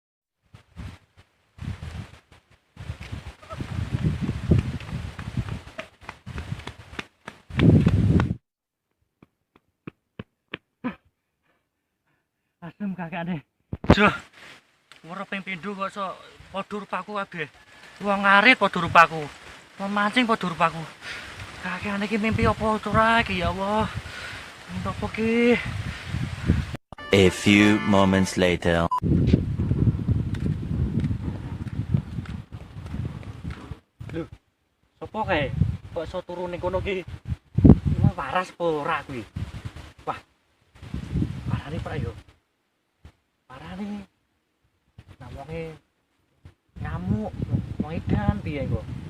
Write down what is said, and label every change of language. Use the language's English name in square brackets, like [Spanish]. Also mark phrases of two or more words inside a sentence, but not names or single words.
[Javanese] Asem kakakne. Duh. Ora ping pindho kok sok padha rupaku kabeh. Wong ngarit padha rupaku. Memancing padha rupaku. Kakekane iki mimpi apa ora iki ya Allah. Mimpi apa ki? [English] A few moments later. [Javanese] Lho, sapa kae? Kok iso turu ning kono ki? Wah, waras apa ora kuwi? Wah. Parane Pak yo. Parane. Nah, wonge ngamuk, wong edan piye kok?